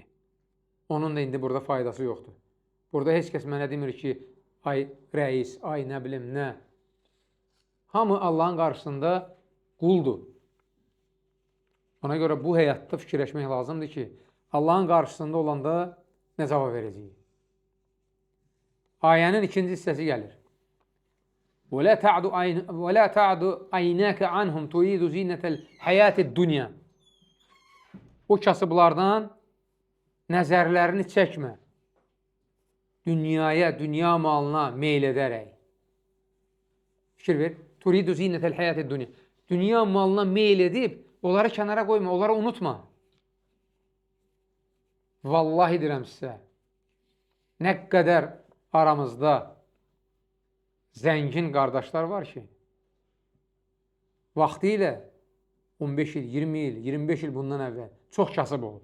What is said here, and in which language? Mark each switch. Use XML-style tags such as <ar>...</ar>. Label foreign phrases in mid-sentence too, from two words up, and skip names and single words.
<az>Onun da indi burada faydası yoxdur. Burada heç kəs mənə demir ki, ay rəis, ay nə bilim, nə. Hamı Allahın qarşısında quldur. Ona görə bu həyatda fikirləşmək lazımdır ki, Allahın qarşısında olanda nə cavab verəcəyik? Ayənin ikinci hissəsi gəlir.</az> <ar>وَلَا تَعْدُ عَيْنَاكَ عَنْهُمْ تُرِيدُ زِينَةَ الْحَيَاةِ الدُّنْيَا.</ar> <az>O kasıblardan nəzərlərini çəkmə. Dünyaya, dünya malına meyl edərək. Fikir ver.</az> <ar>تُرِيدُ زِينَةَ الْحَيَاةِ الدُّنْيَا.</ar> <az>Dünya malına meyl edib, onları kənara qoyma, onları unutma. Vallahi deyirəm sizə, nə qədər aramızda zəngin qardaşlar var ki, vaxtı ilə 15 il, 20 il, 25 il bundan əvvəl çox kasıb olub.</az>